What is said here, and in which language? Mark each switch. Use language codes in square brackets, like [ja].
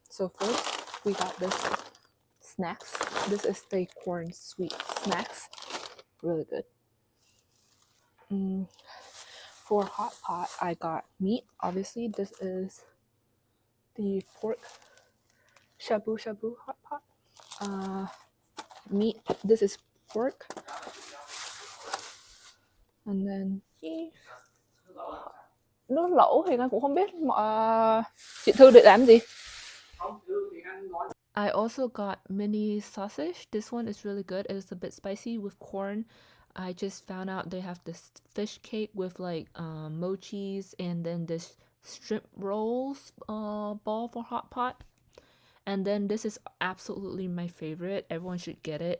[en] So first we got this snacks. This is the corn sweet snacks, really good. For hot pot I got meat. Obviously this is the pork shabu shabu hot pot. Meat, this is pork, and then [vi] nó lẩu thì con cũng không biết chị Thư định làm gì. [en] I also got mini sausage. This one is really good. It's a bit spicy with corn. I just found out they have this fish cake with like mochis, and then this shrimp rolls ball for hot pot. And then this is absolutely my favorite. Everyone should get it.